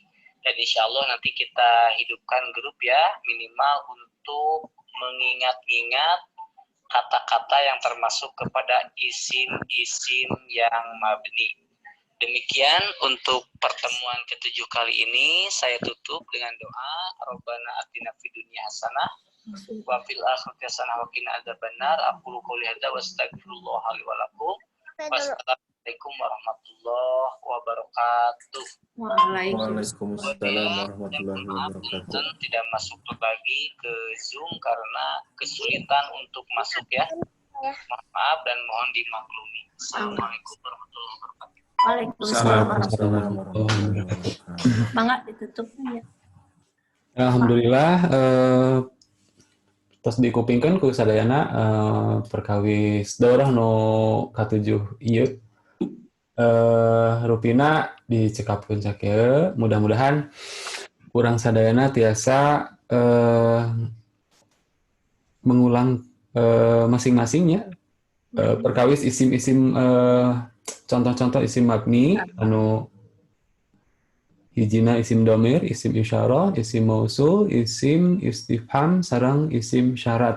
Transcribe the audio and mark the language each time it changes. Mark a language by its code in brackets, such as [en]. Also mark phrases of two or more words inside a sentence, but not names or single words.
[id] Dan [ar] إن شاء الله [id] nanti kita hidupkan grup ya, minimal untuk mengingat-ingat kata-kata yang termasuk kepada isim-isim yang mabni. Demikian untuk pertemuan ke-7 kali ini, saya tutup dengan doa, [ar] ربنا آتنا في الدنيا حسنة وفي الآخرة حسنة وقنا عذاب النار. أقول قولي هذا وأستغفر الله لي ولكم. والسلام عليكم ورحمة الله وبركاته. وعليكم السلام ورحمة الله وبركاته. [id] Tidak masuk lagi ke Zoom karena kesulitan untuk masuk ya. Maaf dan mohon dimaklumi. [ar] السلام عليكم ورحمة الله وبركاته. وعليكم السلام. السلام عليكم. [id] Ditutupnya. [su] Alhamdulillah terus dikupingkan ku sadayana perkawis daurah no katujuh ieu rupina dicekapkeun sakieu. Mudah-mudahan urang sadayana tiasa [id] mengulang masing-masingnya [su] perkawis isim-isim contoh-contoh isim mabni anu hijina isim domir, isim isyarah, isim mausul, isim istifham, sareng isim syarat.